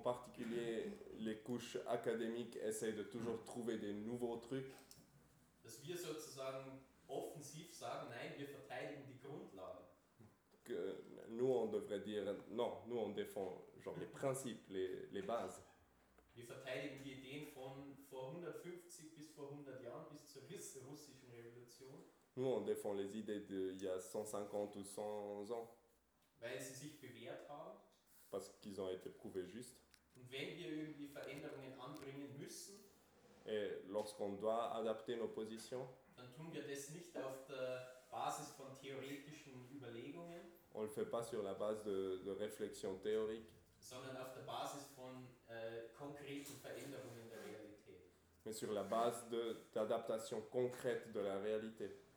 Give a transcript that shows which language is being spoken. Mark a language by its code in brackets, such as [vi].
[fr] en particulier les couches académiques essayent de toujours trouver des nouveaux trucs. [de] Dass wir sozusagen offensiv sagen, nein, wir verteidigen die Grundlagen. [fr] Que nous on devrait dire non, nous on défend genre les principes, les bases. [de] Wir verteidigen die Ideen von vor 150 bis vor 100 Jahren bis zur russischen Revolution. [fr] Nous on défend les idées de il y a 150 ou 100 ans. [de] Weil sie sich bewährt haben. [fr] Parce qu'ils ont été prouvés justes. [de] Und wenn wir irgendwie Veränderungen anbringen müssen. [fr] Et lorsqu'on doit adapter nos positions. [de] Dann tun wir das nicht auf der Basis von theoretischen Überlegungen. [fr] On le fait pas sur la base de réflexion théorique. [de] Sondern auf der Basis von konkreten Veränderungen der Realität. [fr] Mais sur la base d'adaptation concrète de la réalité.